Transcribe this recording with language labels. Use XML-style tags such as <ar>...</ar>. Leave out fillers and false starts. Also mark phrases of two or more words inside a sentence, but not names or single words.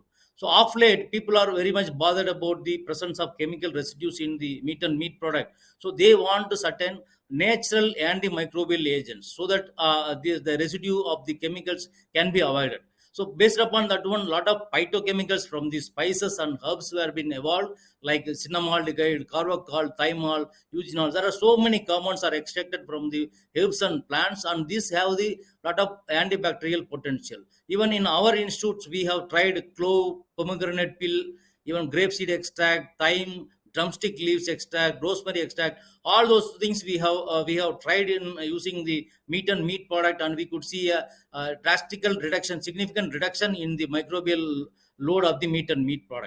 <en>So of late, people are very much bothered about the presence of chemical residues in the meat and meat product. So they want certain natural antimicrobial agents so that the residue of the chemicals can be avoided. So based upon that one, lot of phytochemicals from the spices and herbs were been evolved, like cinnamaldehyde, carvacol, thymol, eugenol. There are so many compounds are extracted from the herbs and plants, and these have the lot of antibacterial potential. Even in our institutes, we have tried clove, pomegranate peel, even grapeseed extract, thyme, drumstick leaves extract, rosemary extract. All those things we have tried in using the meat and meat product, and we could see a drastical reduction, significant reduction in the microbial load of the meat and meat product.</en>